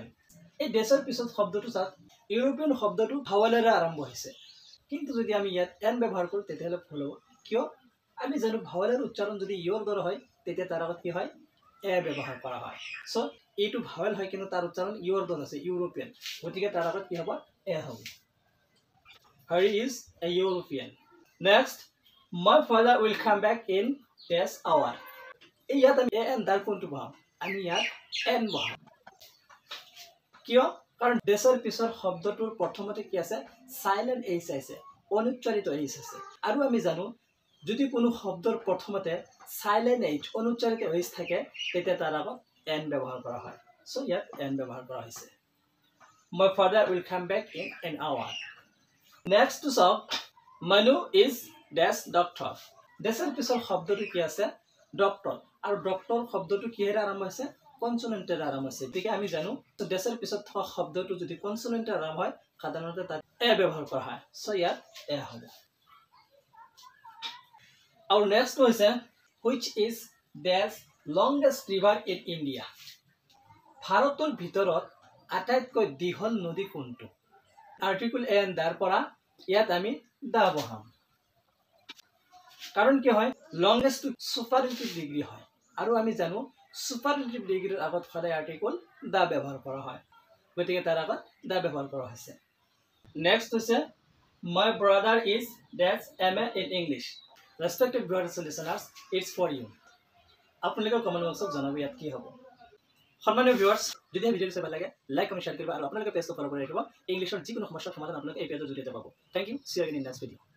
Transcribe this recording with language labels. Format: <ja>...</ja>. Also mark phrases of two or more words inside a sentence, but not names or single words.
<as>এই ডেশৰ পিছত শব্দটো চাওক ইউৰোপিয়ান শব্দটো ভাৱেলেৰে আৰম্ভ হৈছে কিন্তু যদি আমি ইয়াত এন ব্যৱহাৰ কৰো তেতিয়াহ'লে ভুল হ'ব। কিয়? আমি জানো ভাৱেলৰ উচ্চাৰণ যদি ইয়ৰ দৰে হয় তেতিয়া তাৰ আগত কি হয় এ ব্যৱহাৰ কৰা হয়। সো এইটো ভাৱেল হয় কিন্তু তাৰ উচ্চাৰণ ইয়ৰ দৰে আছে ইউৰোপিয়ান গতিকে তাৰ আগত কি হ'ব এ হ'ব।</as> <en>Harry is a European. Next, my father will come back in dash hour.</en> <as>এই ইয়াত আমি</as> <en>an theৰ</en> <as>কোনটো বহাম আমি ইয়াত এন বহাম। কিয়? কাৰণ ডেশৰ পিছৰ শব্দটোৰ প্ৰথমতে কি আছে</as> <en>silent H</en> <as>আছে অনুচ্চাৰিত এইচ আছে আৰু আমি জানো যদি কোনো শব্দৰ প্ৰথমতে</as> <en>silent H</en> <as>অনুচ্চাৰিত এইচ থাকে তেতিয়া তাৰ আগত এন ব্যৱহাৰ কৰা হয়। সো ইয়াত এন ব্যৱহাৰ কৰা হৈছে।</as> <en>My father will come back in an hour. Next to চাওক Manu is dash doctor.</en> <as>ডেশৰ পিছৰ শব্দটো কি আছে</as> <en>doctor আৰু doctor</en> <as>শব্দটো কিহেৰে আৰম্ভ হৈছে কনসোনেন্টেৰে আৰম্ভ হৈছে। গতিকে আমি জানো ডেশৰ পিছত থকা শব্দটো যদি কনসোনেন্টেৰে আৰম্ভ হয় সাধাৰণতে তাত এ ব্যৱহাৰ কৰা হয়। সো ইয়াত এ হ'ব।</as> <en>Our next হৈছে which is dash longest river in India.</en> <as>ভাৰতৰ ভিতৰত আটাইতকৈ দীঘল নদী কোনটো?</as> <en>article a an theৰ</en> <as>পৰা ইয়াত আমি দা বহাম। কাৰণ কি হয়</as> <en>longest superlative degree</en> <as>হয় আৰু আমি জানো</as> <en>superlative degreeৰ</en> <as>আগত সদায়</as> <en>article the</en> <as>ব্যৱহাৰ কৰা হয় গতিকে তাৰ আগত দা ব্যৱহাৰ কৰা হৈছে। next হৈছে</as> <en>my brother is dash MA in English. Respected viewers and listeners, it's for you.</en> <as>আপোনালোকে কমেন্ট বক্সত জনাব ইয়াত কি হ'ব। সম্মানীয় ভিউয়াৰ্স যদি ভিডিওটো চাই ভাল লাগে</as> <en>like comment share</en> <as>কৰিব আৰু আপোনালোকে পেজটো ফলো কৰি ৰাখিব। ইংলিছৰ যিকোনো সমস্যাৰ সমাধান আপোনালোকে এই পেজৰ জৰিয়তে পাব।</as> <en>Thank you. See you in next video.</en>